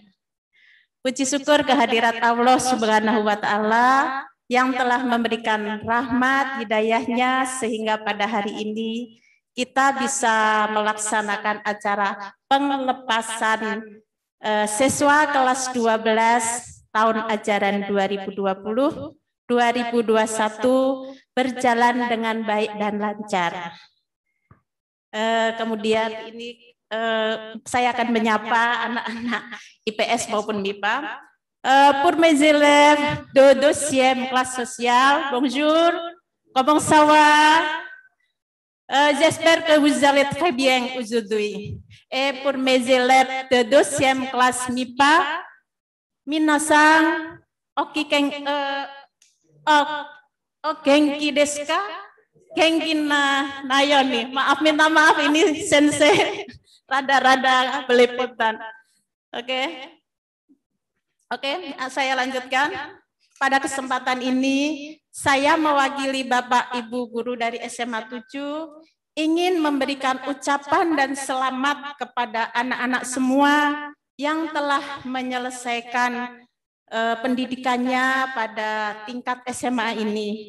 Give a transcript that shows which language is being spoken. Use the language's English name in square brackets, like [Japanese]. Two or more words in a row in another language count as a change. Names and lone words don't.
[Indonesian] Puji syukur kehadirat Allah [Arabic] سبحانه وتعالى [Indonesian] yang telah memberikan rahmat hidayahnya sehingga pada hari ini kita bisa melaksanakan acara penglepasan siswa kelas 12 tahun ajaran 2020-2021 berjalan dengan baik dan lancar. Kemudian ini saya akan menyapa anak-anak IPS maupun MIPA. [French] Pour mes élèves de deuxième classe sociale, bonjour, comment ça va? J'espère que vous allez très bien aujourd'hui. Et pour mes élèves de deuxième classe MIPA, [Japanese] みなさん、元気ですか? 元気なように. [Indonesian] Maaf, minta maaf ini sensei rada-rada belepotan. Oke, saya lanjutkan. Pada kesempatan ini, saya mewakili Bapak Ibu Guru dari SMA 7 ingin memberikan ucapan dan selamat kepada anak-anak semua yang telah menyelesaikan pendidikannya pada tingkat SMA ini.